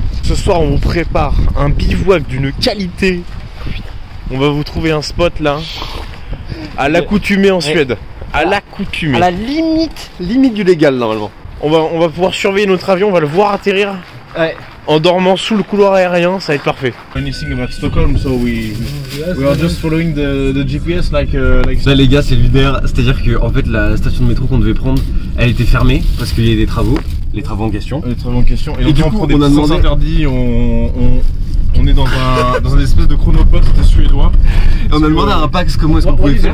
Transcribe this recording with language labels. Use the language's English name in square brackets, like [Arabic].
[French] Ce soir on vous prépare un bivouac d'une qualité. On va vous trouver un spot là. À l'accoutumée en Suède. À l'accoutumée. À la limite du légal normalement. On va pouvoir surveiller notre avion, on va le voir atterrir. Ouais. En dormant sous le couloir aérien, ça va être parfait. [English] Anything about Stockholm, so we are just following the GPS like. [French] Là les gars c'est lunaire, c'est-à-dire que en fait la station de métro qu'on devait prendre, elle était fermée parce qu'il y a des travaux, les travaux en question. Les travaux en question. Et donc du coup pour des on a demandé interdits, on est dans un espèce de chronopost suédois. Et on a demandé à un Pax comment est-ce qu'on pouvait faire.